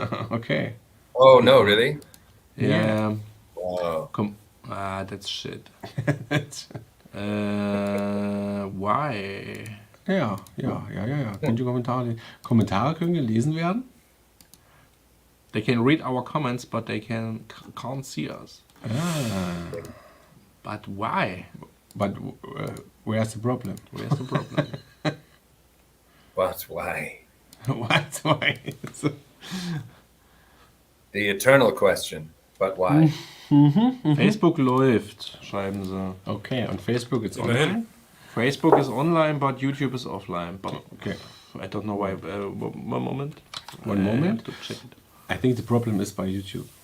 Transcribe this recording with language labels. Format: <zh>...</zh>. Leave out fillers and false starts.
<en>Okay. Oh no, really? Yeah. Wow. That's shit. Why?</en> <de>Ja. Könnt ihr Kommentare können gelesen werden?</de> <en>They can read our comments, but they can't see us. But why? But where's the problem? Where's the problem? But why? What? Why? The eternal question. But why?</en> <de>Facebook läuft, schreiben sie. Okay, und Facebook ist Immerhin. online?</de> <en>Facebook is online, but YouTube is offline. But Okay. I don't know why. One moment. One moment? To check it. I think the problem is by YouTube.</en>